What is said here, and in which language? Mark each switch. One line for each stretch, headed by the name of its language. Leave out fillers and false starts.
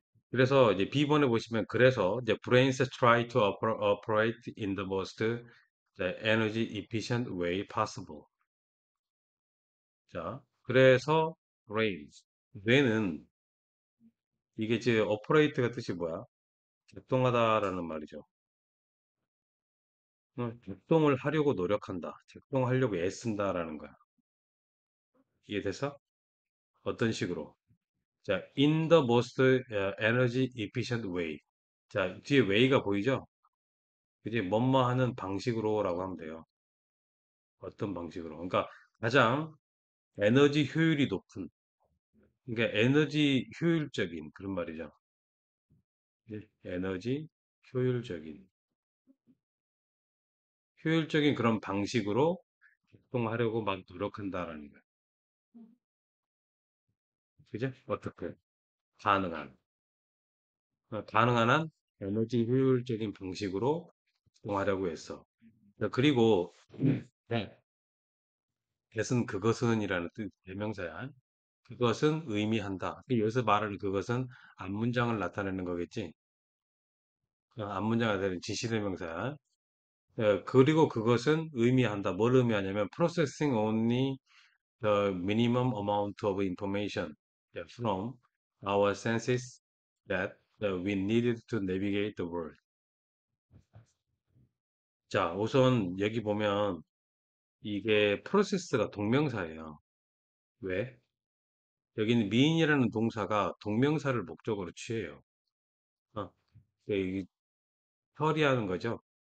Korean: 그래서 이제 B번에 보시면 그래서 이제
English: brains try to operate in the most energy efficient way possible.
Korean: 자, 그래서 brains. 뇌는 이게 이제 operate가 뜻이 뭐야? 작동하다라는 말이죠. 작동을 하려고 노력한다. 작동하려고 애쓴다라는 거야. 이해돼서? 어떤 식으로?
English: 자, in the most energy efficient way.
Korean: 자, 뒤에 way가 보이죠? 그지? 뭐뭐 하는 방식으로라고 하면 돼요. 어떤 방식으로? 그러니까 가장 에너지 효율이 높은, 그러니까 에너지 효율적인 그런 말이죠. 에너지 효율적인, 효율적인 그런 방식으로 작동하려고 막 노력한다라는 거예요. 그죠? 어떻게? 가능한. 가능한 한 에너지 효율적인 방식으로 활동하려고 했어. 그리고 네. 것은 그것은이라는 뜻 대명사야. 그것은 의미한다. 여기서 말하는 그것은 앞문장을 나타내는 거겠지. 앞문장을 나타내는 지시대명사야. 그리고 그것은 의미한다. 뭘 의미하냐면
English: processing only the minimum amount of information from our senses that we needed to navigate the world.
Korean: 자, 우선 여기 보면 이게 프로세스가 동명사예요. 왜? 여기는 미인이라는 동사가 동명사를 목적으로 취해요. 어, 이 처리하는 거죠.